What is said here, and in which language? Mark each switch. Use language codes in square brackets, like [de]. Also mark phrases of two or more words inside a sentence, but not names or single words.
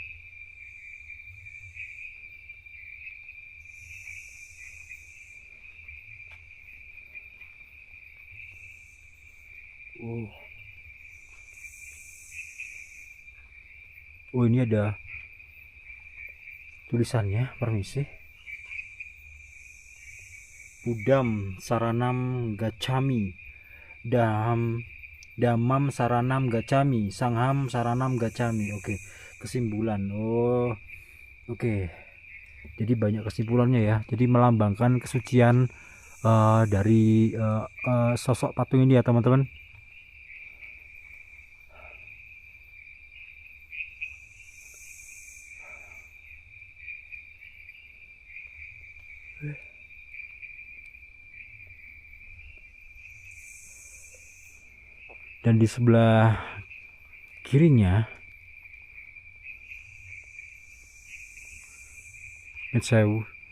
[id] Oh ini ada tulisannya, permisi. [pi] Budam Saranam Gacami, Damam Saranam Gacami, Sangham Saranam Gacami. [id] Oke, kesimpulan. Oh, oke. Jadi banyak kesimpulannya ya. Jadi melambangkan kesucian dari sosok patung ini ya teman-teman. Dan di sebelah kirinya Sewu.